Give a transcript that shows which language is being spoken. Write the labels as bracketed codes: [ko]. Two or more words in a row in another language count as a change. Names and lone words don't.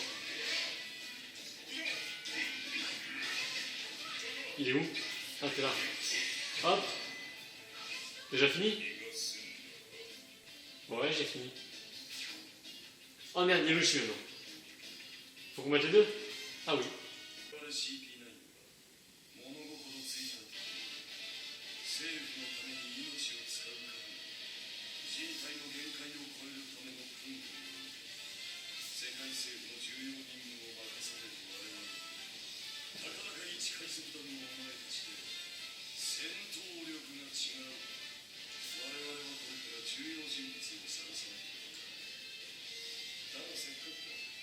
[fr] Il est où? Ah, t'es là. Hop. Déjà fini? Ouais, j'ai fini. Oh merde, il y a le chien maintenant. Faut qu'on mette les deux? Ah oui. [ja] 素晴らしい P9 は物心ついた時政府のために命を使うか人体の限界を超えるための訓練世界政府の重要任務を任される我々たかだか一海賊団のお前たちで戦闘力が違う我々はこれから重要人物を探さないとだがせっかくだ